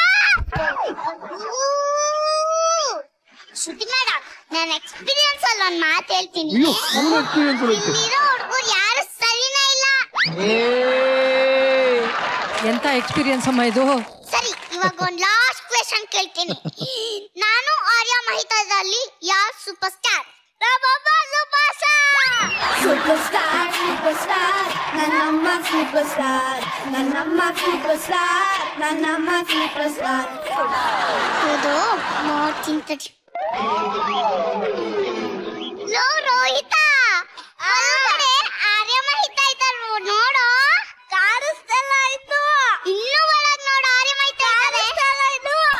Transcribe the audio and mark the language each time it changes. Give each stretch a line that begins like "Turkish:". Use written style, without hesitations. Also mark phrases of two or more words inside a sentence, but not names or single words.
Kannada: ಶ್ರುತಿ ಮೇಡಮ್, ನನ್ನ ಎಕ್ಸ್ಪೀರಿಯನ್ಸ್ ಅಲ್ಲಿ ಒಂದ್ ಮಾತು ಹೇಳ್ತೀನಿ. ಇಲ್ಲಿರೋ ಹುಡುಗರು ಯಾರು ಸರಿನೇ ಇಲ್ಲ. ಎಂತ ಎಕ್ಸ್ಪೀರಿಯನ್ಸ್ ಅಮ್ಮ ಇದು? ಸರಿ, ಇವಾಗ ಒಂದ್
English: last question
Kannada: ಕೇಳ್ತೀನಿ. ನಾನು ಆರ್ಯ ಮಹಿತಾದಲ್ಲಿ ಯಾರು
English: super star? Super star, super star, nanamma super star, nanamma super star, nanamma super star.
Kannada: ಇದು ನೋಡ್ತಿಂತಡಿ. ಲೋ ರೋಹಿತಾ, ಅಲ್ಲಡೆ ಆರ್ಯ ಮಹಿತಾ ಇದ್ದಾರೆ ನೋಡು. ಕಾರಿಸ್ತೆಲ್ಲ ಆಯ್ತು. ಇನ್ನೂ ಒಳಗ್ ನೋಡು, ಆರ್ಯ ಮಹಿತಾ ಕಾರಿಸ್ತೆಲ್ಲ ಆಯ್ತು.